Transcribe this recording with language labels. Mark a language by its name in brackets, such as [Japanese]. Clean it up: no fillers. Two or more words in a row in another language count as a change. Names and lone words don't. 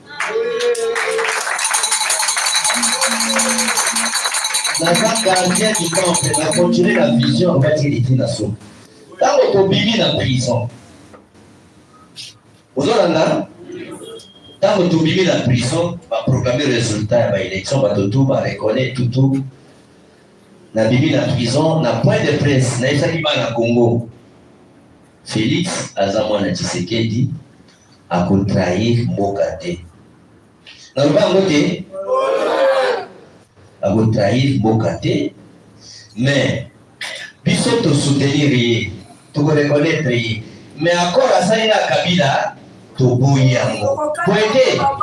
[French] Nous allons gardien du temple, nous allons continuer la vision de papa Tshisekedi [Lingala] Tina Souka. [French] Quand on est dans la prison, vous avez quand on est dans la prison, on va proclamer le résultat de l'élection, on va reconnaître tout. [Lingala] Na bibi na prison na [French] point de presse [Lingala] na isaki bana Congo Félix azamwana Tshisekedi [French] a contraire [Lingala] mboka te na lubango te [French] a contraire [Lingala] mboka te mais biso to soutenir ye to reconnaître ye [French] mais encore [Lingala] asali na Kabila to boyi yango poete